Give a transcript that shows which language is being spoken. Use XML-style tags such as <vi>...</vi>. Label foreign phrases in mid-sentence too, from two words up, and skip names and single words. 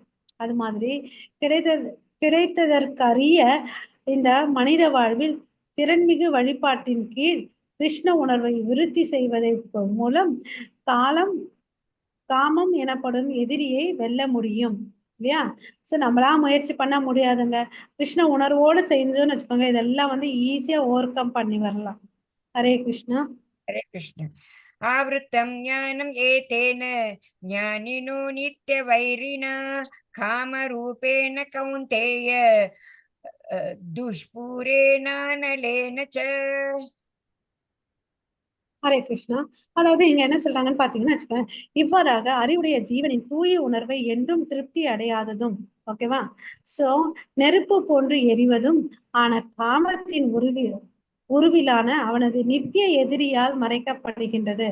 <ta>அது மாதிரி கிடைத்ததற்கரிய இந்த மனித வாழ்வில் திறன்மிகு வழிபாட்டின் கீழ் கிருஷ்ண உணர்வை விருத்தி செய்வதன் மூலம் காமம் எனப்படும் எதிரியை வெல்ல முடியும் இல்லையா? சோ நம்மளா முயற்சி பண்ண முடியாதுங்க. கிருஷ்ண உணர்வோடு செஞ்சோம்னு வச்சுக்கோங்க, இதெல்லாம் வந்து ஈஸியா</ta> <en>over come</en> <ta>பண்ணி வரலாம். ஹரே கிருஷ்ணா.</ta> <sa>हरे कृष्ण। आवृतं ज्ञानं एतेन ज्ञानिनो नित्यवैरिणा कामरूपेण कौन्तेय दुष्पूरेणानलेन च।</sa> <ta>ஹரே கிருஷ்ணா. அதாவது இங்க என்ன சொல்றாங்கன்னு பாத்தீங்கன்னா வச்சுக்கோங்க, இவ்வாறாக அறிவுடைய ஜீவனின் தூய உணர்வை என்றும் திருப்தி அடையாததும் ஓகேவா? சோ நெருப்பு போன்று எரிவதும் ஆன காமத்தின் உருவிலான அவனது நித்திய எதிரியால் மறைக்கப்படுகின்றது.</ta>